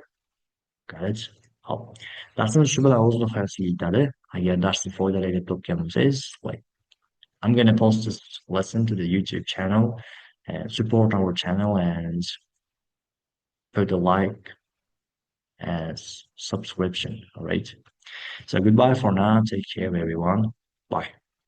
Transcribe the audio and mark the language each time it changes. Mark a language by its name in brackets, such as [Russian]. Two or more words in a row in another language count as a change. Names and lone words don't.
[English] Got it? [Uzbek] Hop. Darsimiz shu bilan o'z nihoyasiga yetadi. Agar darsni foydali deb topgan bo'lsangiz, [English] like, I'm gonna post this lesson to the YouTube channel and support our channel and put a like as subscription. All right. So goodbye for now. Take care, everyone. Bye.